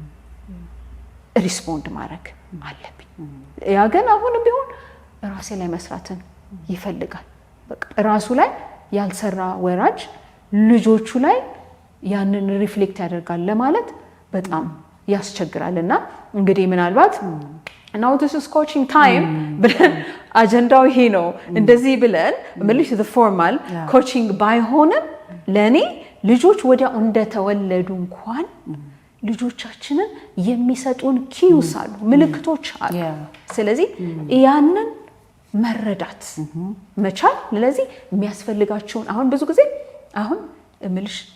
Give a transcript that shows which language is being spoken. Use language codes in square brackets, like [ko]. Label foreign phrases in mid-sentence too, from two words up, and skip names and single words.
[am] ሪስፖንድ ማድረግ አለብኝ። ያ ግን አሁንም ቢሆን ራሴ ላይ መስራትን ይፈልጋል። በቃ ራሱ ላይ ያልሰራ ወራጅ ልጆቹ ላይ ያንን ሪፍሌክት ያደርጋል ለማለት በጣም ያስቸግራልና እንግዲህ ምናልባት [en] now this is coaching time [am] ብለን አጀንዳው ይሄ ነው እንደዚህ ብለን ምልሽ [en] the formal coaching [am] ባይሆንም ለኔ ልጆች ወዲያው እንደተወለዱ እንኳን ልጆቻችንን የሚሰጡን ኪዩስ አሉ፣ ምልክቶች አሉ። ስለዚህ ያንን መረዳት መቻል ለዚህ የሚያስፈልጋቸውን አሁን ብዙ ጊዜ አሁን ምልሽ